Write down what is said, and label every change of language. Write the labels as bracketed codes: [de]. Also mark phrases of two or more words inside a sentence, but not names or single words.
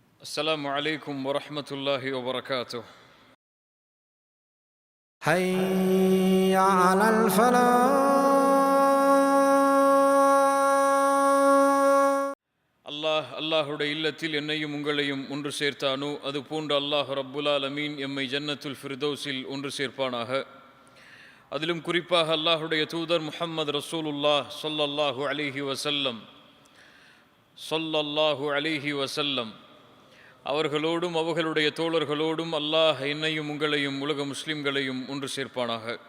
[ar] السلام عليكم ورحمة الله وبركاته. حي على الفلاح. [ta] அல்லாஹுடைய இல்லத்தில் என்னையும் உங்களையும் ஒன்று சேர்த்தானோ அது போன்ற [ar] الله رب العالمين [ta] எம்மை [ar] جنة الفردوس [ta] ஒன்று சேர்ப்பானாக. அதிலும் குறிப்பாக அல்லாஹுடைய தூதர் முஹம்மது [ar] رسول الله صلى الله عليه وسلم [ta] அவர்களோடும் அவர்களுடைய தோழர்களோடும் அல்லாஹ் என்னையும் உங்களையும் உலக முஸ்லிம்களையும் ஒன்று சேர்ப்பானாக.